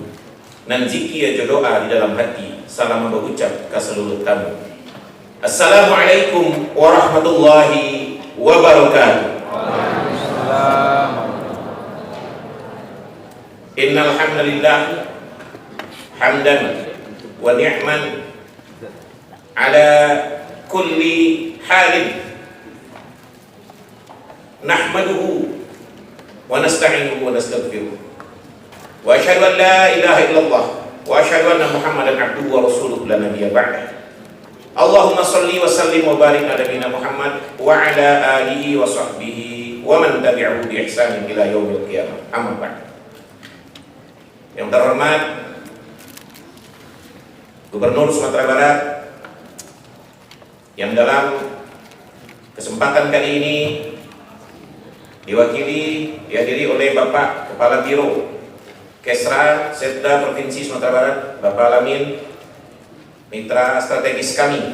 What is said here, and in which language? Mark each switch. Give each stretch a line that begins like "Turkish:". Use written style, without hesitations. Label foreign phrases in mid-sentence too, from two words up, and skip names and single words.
Indonesian: Nan zikir doa di dalam hati, salam berucap ke seluruh tamu.
Arabic: السلام عليكم ورحمة الله وبركاته. إن الحمد لله حمدا ونعما على كل حال نحمده ونستعينه ونستغفره وأشهد أن لا إله إلا الله وأشهد أن محمدا عبده ورسوله لا نبي بعده. اللهم صل وسلم وبارك على نبينا محمد وعلى آله وصحبه ومن تبعه بإحسان إلى يوم القيامة. أما بعد.
Indonesian: Yang terhormat Gubernur Sumatera Barat, yang dalam kesempatan kali ini dihadiri oleh Bapak Kepala Biro Kesra Setda Provinsi Sumatera Barat, Bapak Alamin, mitra strategis kami.